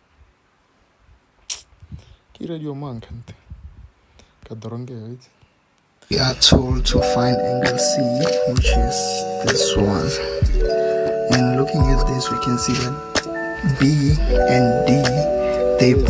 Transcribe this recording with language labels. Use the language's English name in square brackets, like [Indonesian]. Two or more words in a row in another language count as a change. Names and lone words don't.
[English] Ki radio man kante. Ka doronge, right? We are told to find angle C, which is this one. And looking at this, we can see that B and D, they Yes.